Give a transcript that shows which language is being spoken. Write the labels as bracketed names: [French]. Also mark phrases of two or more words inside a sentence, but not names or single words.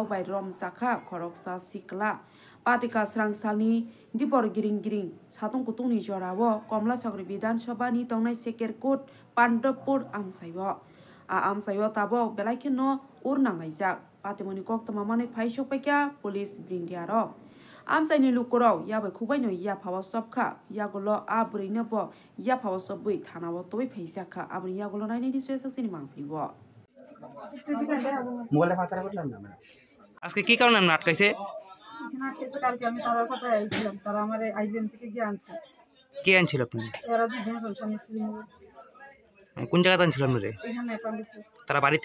[Kok Borok] bai rom sakha korok sa sikla patika srang salni dipor giring giring satung kutung ni jorawo komla sagri bidan sabha ni tongnai sekerkot pandopur amsaiwo a amsaiwo tabo belai no urnang laijak patimoni kok tamamani phaisok paikya police bringdiaro amsaini lukuro yabai kubai no ya phawa sobkha yagulo abri no bo ya phawa sobbui thanao tobai phaisakha abri yagulo naini ni suya saksini mangplibo [Bangla] মোবাইলে ফাঁচারা করলাম না আজকে কি কারণে আপনি আটকাইছে এখানে আটকেছে কালকে আমি তারার কথায় আইছিলাম তারা আমার আইজিএম থেকে গিয়ে আনছে কে আনছিল আপনি এরা দুজন স্বামী স্ত্রী মিলে কোন জায়গাতে আনছিল আপনি এখানে পান্ডিতপুর তারা বাড়িতে